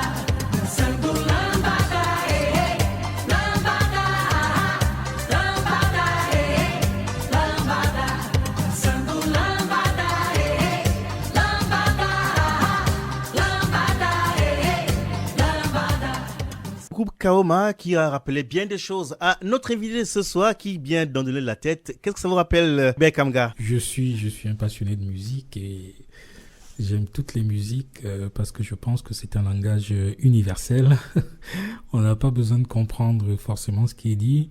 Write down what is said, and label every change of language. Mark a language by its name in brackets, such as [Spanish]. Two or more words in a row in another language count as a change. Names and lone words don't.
[Portuguese] Dançando lambada, lambada, lambada, lambada. Dançando lambada, lambada, lambada. [French] Groupe Kaoma qui a rappelé bien des choses à notre invité ce soir qui vient d'en donner la tête. Qu'est-ce que ça vous rappelle, Bekamga? Je suis un passionné de musique et j'aime toutes les musiques parce que je pense que c'est un langage universel. On n'a pas besoin de comprendre forcément ce qui est dit.